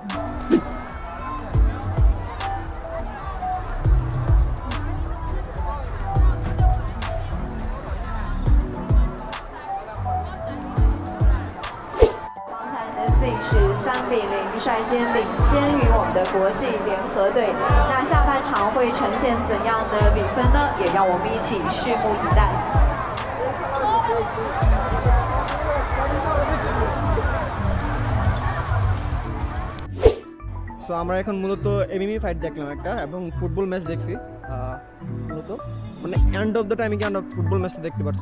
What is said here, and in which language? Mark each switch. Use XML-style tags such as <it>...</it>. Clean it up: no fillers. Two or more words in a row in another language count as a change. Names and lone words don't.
<zh>3-0 率先领先于我们的国际联合队。那下半场会呈现怎样的比分呢？也让我们一起拭目以待。</zh> <bn>সো আমরা এখন মূলত</bn> <en>MME fight</en> <bn>দেখলাম একটা, এবং</bn> <en>football match</en> <bn>দেখছি মূলত, মানে</bn> <en>end of the time</en> <bn>কি আমরা</bn> <en>football match</en> <bn>দেখতে পাচ্ছি।</bn>